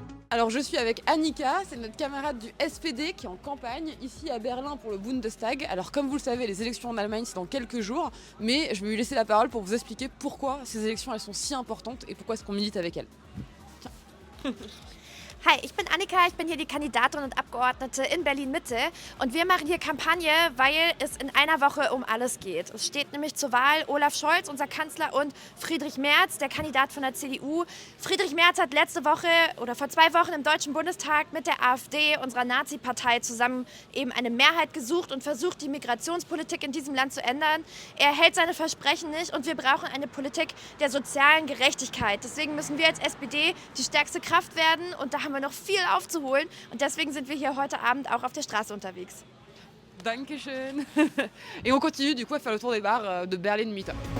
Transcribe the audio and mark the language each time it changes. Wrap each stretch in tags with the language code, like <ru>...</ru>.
<fr>Alors je suis avec Annika, c'est notre camarade du SPD qui est en campagne ici à Berlin pour le Bundestag. Alors comme vous le savez, les élections en Allemagne c'est dans quelques jours, mais je vais lui laisser la parole pour vous expliquer pourquoi ces élections elles sont si importantes et pourquoi est-ce qu'on milite avec elles. Tiens.</fr> <de>Hi, ich bin Annika, ich bin hier die Kandidatin und Abgeordnete in Berlin-Mitte und wir machen hier Kampagne, weil es in einer Woche um alles geht. Es steht nämlich zur Wahl Olaf Scholz, unser Kanzler, und Friedrich Merz, der Kandidat von der CDU. Friedrich Merz hat letzte Woche oder vor 2 Wochen im Deutschen Bundestag mit der AfD, unserer Nazi-Partei, zusammen eben eine Mehrheit gesucht und versucht, die Migrationspolitik in diesem Land zu ändern. Er hält seine Versprechen nicht und wir brauchen eine Politik der sozialen Gerechtigkeit. Deswegen müssen wir als SPD die stärkste Kraft werden und da haben wir noch viel aufzuholen und deswegen sind wir hier heute Abend auch auf der Straße unterwegs. Dankeschön.</de> <fr>Et on continue du coup à faire le tour des bars de Berlin-Mitte.</fr>